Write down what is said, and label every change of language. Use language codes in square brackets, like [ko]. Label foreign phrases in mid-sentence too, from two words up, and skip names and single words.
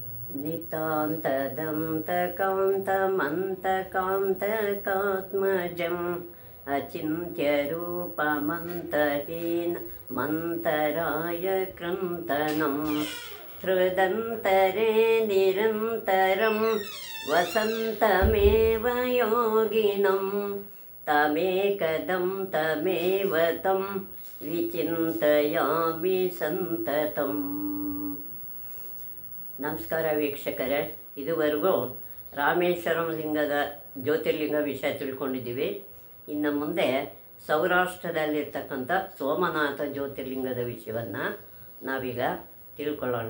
[sa] नितान्तदन्तकान्तमन्तकान्तकात्मजम् अचिन्त्यरूपमन्तहीन मन्तराय कृन्तनं हृदन्तरे निरन्तरं वसन्तमेव योगिनं तमेकदं तमेव तं ವಿಚಿಂತಯಾಮಿ ಸಂತತಂ. [kn] ನಮಸ್ಕಾರ ವೀಕ್ಷಕರೇ, ಇದುವರೆಗೂ ರಾಮೇಶ್ವರಂ ಲಿಂಗದ ಜ್ಯೋತಿರ್ಲಿಂಗ ವಿಷಯ ತಿಳ್ಕೊಂಡಿದ್ದೀವಿ. ಇನ್ನು ಮುಂದೆ ಸೌರಾಷ್ಟ್ರದಲ್ಲಿರ್ತಕ್ಕಂಥ ಸೋಮನಾಥ ಜ್ಯೋತಿರ್ಲಿಂಗದ ವಿಷಯವನ್ನು ನಾವೀಗ ತಿಳ್ಕೊಳ್ಳೋಣ.